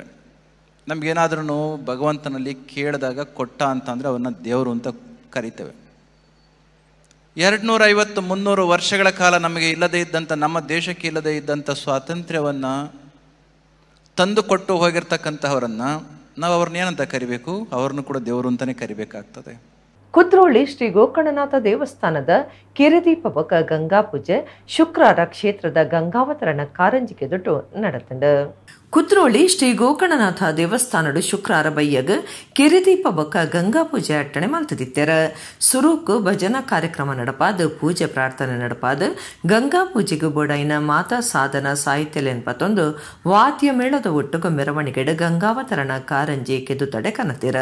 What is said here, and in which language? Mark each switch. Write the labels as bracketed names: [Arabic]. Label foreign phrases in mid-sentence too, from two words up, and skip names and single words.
[Kannada] ನಮಗೇನಾದ್ರೂ ಭಗವಂತನಲ್ಲಿ ಕೇಳಿದಾಗ ಕೊಟ್ಟ ಅಂತಂದರೆ ಅವನ್ನ ದೇವರು ಅಂತ ಕರಿತೇವೆ. 250-300 ವರ್ಷಗಳ ಕಾಲ ನಮಗೆ ಇಲ್ಲದೇ ಇದ್ದಂಥ, ನಮ್ಮ ದೇಶಕ್ಕೆ ಇಲ್ಲದೇ ಇದ್ದಂಥ ಸ್ವಾತಂತ್ರ್ಯವನ್ನು ತಂದುಕೊಟ್ಟು ಹೋಗಿರ್ತಕ್ಕಂಥವರನ್ನು ನಾವು ಅವ್ರನ್ನ ಏನಂತ ಕರಿಬೇಕು? ಅವ್ರನ್ನು ಕೂಡ ದೇವರು ಅಂತಲೇ ಕರಿಬೇಕಾಗ್ತದೆ. [Tulu] ಕುದ್ರೋಳಿ ಶ್ರೀ ಗೋಕರ್ಣನಾಥ ದೇವಸ್ಥಾನದ ಕಿರಿದೀಪವಕ ಗಂಗಾ ಪೂಜೆ ಶುಕ್ರವಾರ ಕ್ಷೇತ್ರದ ಗಂಗಾವತರಣ ಕಾರಂಜಿಗೆ ದುಡ್ಡು ನಡೆತಂಡ. ಕುದ್ರೋಳಿ ಶ್ರೀ ಗೋಕರ್ಣನಾಥ ದೇವಸ್ಥಾನಡು ಶುಕ್ರವಾರ ಬಯ್ಯಗ್ ಕೆರೆದೀಪ ಬೊಕ್ಕ ಗಂಗಾ ಪೂಜೆ ಅಟ್ಟಣೆ ಮಲ್ತದಿತ್ತೆರ. ಸುರೂಕ್ ಭಜನಾ ಕಾರ್ಯಕ್ರಮ ನಡಪಾದ್, ಪೂಜೆ ಪ್ರಾರ್ಥನೆ ನಡಪಾದ್, ಗಂಗಾ ಪೂಜೆಗೆ ಬೋಡೈನ ಮಾತಾ ಸಾಧನ ಸಾಹಿತ್ಯಲೆನ್ ಪತ್ತೊಂದು ವಾದ್ಯ ಮೇಳದ ಒಟ್ಟುಗ ಮೆರವಣಿಗೆಡ್ ಗಂಗಾವತರಣ ಕಾರಂಜಿ ಕೆದುತಡೆ ಕನತಿರ.